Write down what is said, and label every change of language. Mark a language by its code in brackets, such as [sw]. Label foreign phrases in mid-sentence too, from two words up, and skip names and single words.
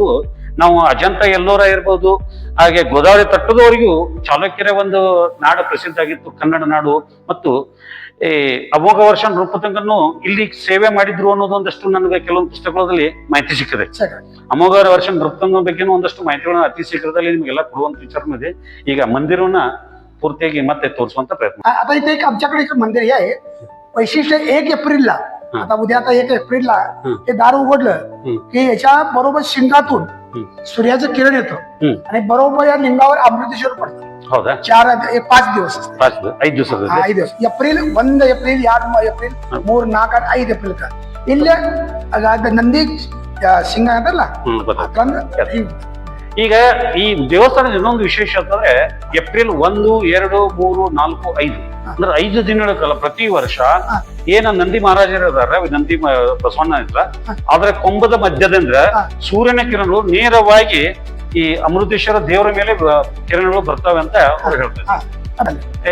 [kn] ನಾವು ಅಜಂತ ಎಲ್ಲೋರ ಇರ್ಬೋದು, ಹಾಗೆ ಗೋದಾವರಿ ತಟ್ಟದವರೆಗೂ ಚಾಲುಕ್ಯರ ಒಂದು ನಾಡು ಪ್ರಸಿದ್ಧ ಆಗಿತ್ತು, ಕನ್ನಡ ನಾಡು. ಮತ್ತು ಈ ಅಮೋಘ ವರ್ಷ ನೃಪತುಂಗನ್ನು ಇಲ್ಲಿ ಸೇವೆ ಮಾಡಿದ್ರು ಅನ್ನೋದೊಂದಷ್ಟು ನನಗೆ ಕೆಲವೊಂದು ಪುಸ್ತಕಗಳಲ್ಲಿ ಮಾಹಿತಿ ಸಿಕ್ಕಿದೆ. ಅಮೋಘ ವರ್ಷ ನೃಪತುಂಗ ಬಗ್ಗೆನೂ ಒಂದಷ್ಟು ಮಾಹಿತಿಗಳನ್ನ ಅತಿ ಶೀಘ್ರದಲ್ಲಿ ನಿಮಗೆಲ್ಲ ಕೊಡುವಂತ ವಿಚಾರ ಇದೆ. ಈಗ ಮಂದಿರವನ್ನ ಪೂರ್ತಿಯಾಗಿ ಮತ್ತೆ ತೋರಿಸುವಂತ ಪ್ರಯತ್ನ. [mr] आता इथे एक आमच्याकडे एक मंदिर हे आहे. वैशिष्ट्य 1 एप्रिलला आता उद्या आता 1 एप्रिलला हे दार उघडलं की याच्या बरोबर शिंगातून सूर्याचं किरण येतं आणि बरोबर या लिंगावर अमृतेश्वर पडतं. [kn] ಹೌದಾ? 5 ದಿವಸ 5 ದಿವಸ 5 ದಿವಸ ಏಪ್ರಿಲ್ 1 ಏಪ್ರಿಲ್ 2 ಏಪ್ರಿಲ್ 3 4 5 ಏಪ್ರಿಲ್ ಇಲ್ಲೇ ನಂದಿ ಸಿಂಗ ಅಂತಲ್ಲ. ಈಗ ಈ ದೇವಸ್ಥಾನದ ಇನ್ನೊಂದು ವಿಶೇಷ ಅಂತಂದ್ರೆ ಏಪ್ರಿಲ್ 1, 2, 3, 4, 5 ಅಂದ್ರೆ 5 ದಿನಗಳ ಕಾಲ ಪ್ರತಿ ವರ್ಷ ಏನ ನಂದಿ ಮಹಾರಾಜರ ನಂದಿ ಬಸವಣ್ಣ ಇದ್ರ ಆದ್ರೆ ಕೊಂಬದ ಮಧ್ಯದಿಂದ ಸೂರ್ಯನ ಕಿರಣಗಳು ನೇರವಾಗಿ ಈ ಅಮೃತೇಶ್ವರ ದೇವರ ಮೇಲೆ ಕಿರಣಗಳು ಬರ್ತವೆ ಅಂತ ಅವ್ರು ಹೇಳ್ತಾರೆ.